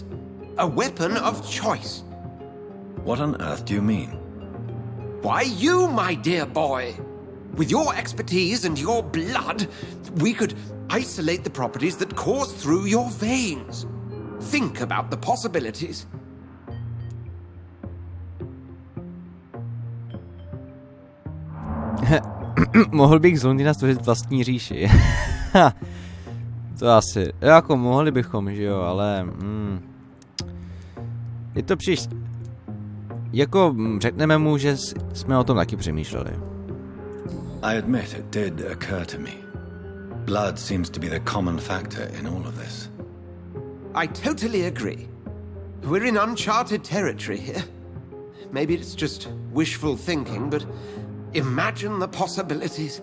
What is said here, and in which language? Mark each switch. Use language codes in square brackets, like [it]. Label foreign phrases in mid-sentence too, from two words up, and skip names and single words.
[en] A weapon of choice. What on earth do you mean? Why, you, my dear boy. With your expertise and your blood, we could isolate the properties that course through your veins. Think about the possibilities. [cs] Mohl bych z Londýna stvořit vlastní říši. To asi. Jako mohli bychom, že jo, ale... Je to příliš... Jako řekneme mu, že jsme o tom taky přemýšleli. [en] I admit it did occur to me. Blood seems to be the common factor in all of this. I totally agree. We're in uncharted territory here. Maybe it's just wishful thinking, but imagine the possibilities.